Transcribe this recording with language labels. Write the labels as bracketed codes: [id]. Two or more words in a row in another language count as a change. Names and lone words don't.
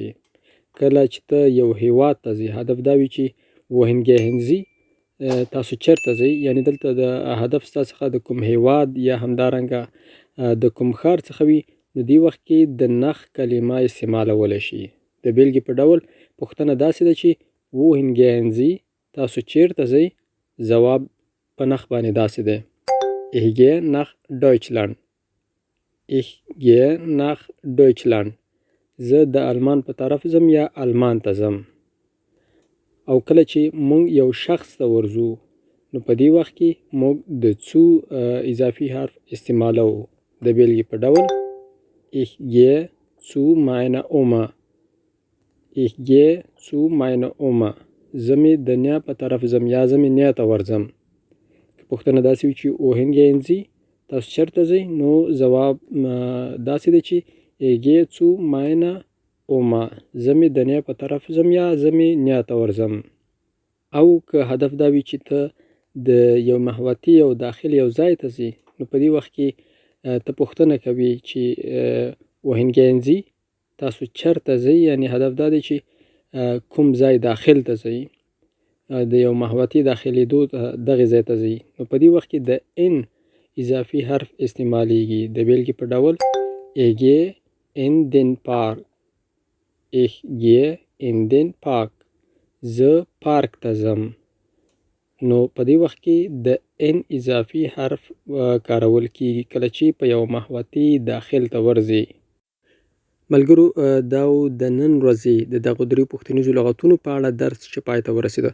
[ps] کله چې ته یو هیواد ته ځې، هدف دا وي چې [de] wohingehen [ps] تاسو چیرته ځئ، یعنی دلته د هدف ستا څخه د کوم هیواد یا همدارنګه د کوم ښار څخه وي، نو دې وخت کې د نخ کلمه استعمالولی شي. د بیلګې په ډول پوښتنه داسې ده چې [de] wohingehen [ps] تاسو چیرته ځئ، ځواب په نخ باندې داسې دی [de] Ich gehe nach Deutschland. Ich gehe nach Deutschland. [ps] زه د آلمان په طرف ځم یا آلمان ته ځم. او کله چې مونږ یو شخص ته ورځو، نو په دې وخت کې مونږ د څو اضافي حرف استعمالوو. د بیلګې په ډول [de] Ich gehe zu meiner Oma. Ich gehe zu meiner Oma. [ps] زه مې د نیا په طرف ځم یا زه مې نیا ته ورځم. پوښتنه داسې وي چې [de] wohingehen [ps] تاسو چیرته ځئ، نو ځواب داسې دی چې [de] Ich gehe zu meiner Oma. [ps] زه مې د نیا په طرف ځم یا زه مې نیا ته ورځم. او که هدف دا وي چې ته د یو محوطې او داخل یو ځای ته ځې، نو په دې وخت کې ته پوښتنه کوي چې [de] wohingehen [ps] تاسو چیرته ځئ، یعنی هدف دا دی چې کوم ځای داخل ته ځئ، د یو محوطې داخلېدو دغې ځای ته ځئ. نو په دې وخت کې د ان اضافي حرف استعمالیږي. د بیلګې په ډول [de] Ich gehe in den Park. Ich gehe in den Park. [ps] زه پارک ته ځم. نو په دې وخت کې د ان اضافي حرف کارول کیږي کله چې په یو محوطې داخل ته ورځي. ملګرو، دا د نن ورځې د دغو دریو پوښتنیزو لغتونو په اړه درس چې پای ته ورسېده.